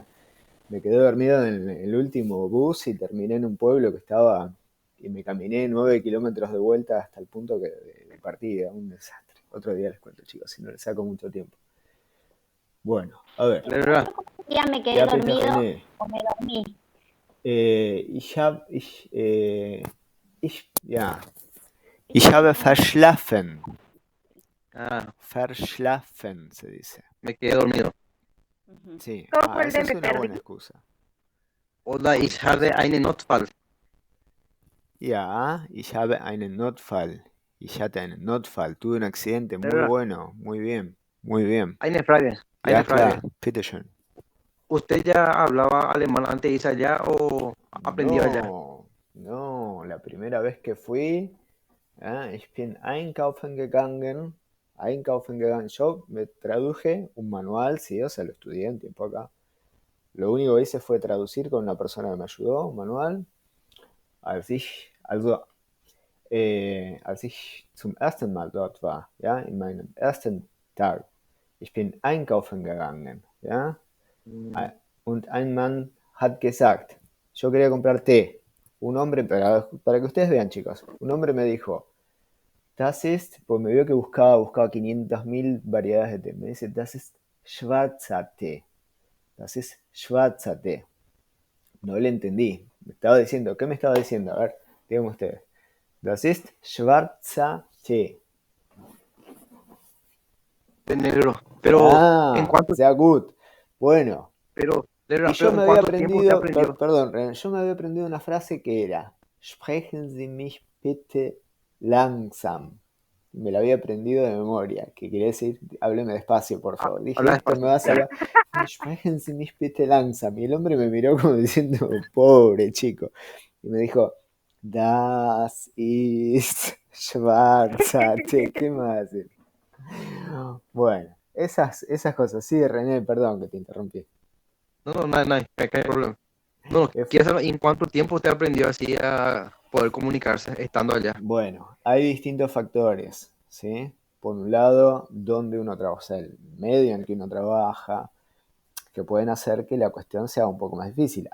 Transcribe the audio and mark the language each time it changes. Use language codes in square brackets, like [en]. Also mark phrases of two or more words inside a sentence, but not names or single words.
[es] Me quedé dormido en el último bus y terminé en un pueblo que estaba. Y me caminé 9 kilómetros de vuelta hasta el punto de partida. Un desastre. Otro día les cuento, chicos, si no les saco mucho tiempo. Bueno, a ver. ¿Verdad? Día me quedé Ya, Peter dormido René. o me dormí. [de] Ja, ich habe verschlafen. [es] Ah, Verschlafen se dice. me quedé dormido. Ujú. Sí, ¿cómo fue el esa de es me una buena perdí? excusa. [de] Oder ich habe einen Notfall. Ja, ich habe einen Notfall. Ich hatte einen Notfall. [es] Tuve un accidente. Muy ¿Verdad? bueno. Muy bien. Muy bien. [de] Eine Frage. Ja, Eine Frage. klar. Bitteschön. [es] ¿Usted ya hablaba alemán antes de irse allá o aprendió allá? No, no. La primera vez que fui, [de] ich bin einkaufen gegangen. Einkaufen gegangen. [es] Yo me traduje un manual, sí, o sea, lo estudié un tiempo acá. Lo único que hice fue traducir con una persona que me ayudó, un manual. [de] Als ich zum ersten Mal dort war, ja, in meinem ersten Tag, ich bin einkaufen gegangen, ja, Mm, und ein Mann hat gesagt, [es] yo quería comprar té. Un hombre, para que ustedes vean, chicos, un hombre me dijo, [de] das ist, [es] pues me vio que buscaba 500.000 variedades de té. Me dice, [de] das ist schwarzer Tee. Das ist schwarzer Tee. [es] No le entendí. Me estaba diciendo, ¿qué me estaba diciendo? A ver, díganme ustedes. [de] Das ist schwarzer Tee. [es] de negro. Pero en cuánto, [de] Sehr gut. [es] Bueno, Lerra, y yo pero me ¿en había cuánto tiempo usted aprendido, aprendió? perdón, René, yo me había aprendido una frase que era, [de] sprechen Sie mich bitte langsam. [es] Me la había aprendido de memoria, que quería decir, hábleme despacio, por favor. Dije, Habla esto me despacio. va a salvar. [de] Sprechen Sie mich bitte langsam. [es] Y el hombre me miró como diciendo, pobre chico. Y me dijo, [de] das ist schwarzer Tee. [es] ¿Qué más hacer? Bueno, esas cosas. Sí, René, perdón que te interrumpí. No hay problema. No, Eh, quiero saber en cuánto tiempo usted aprendió así a poder comunicarse estando allá. Bueno, hay distintos factores, ¿sí? Por un lado, donde uno trabaja, o sea, el medio en el que uno trabaja, que pueden hacer que la cuestión sea un poco más difícil.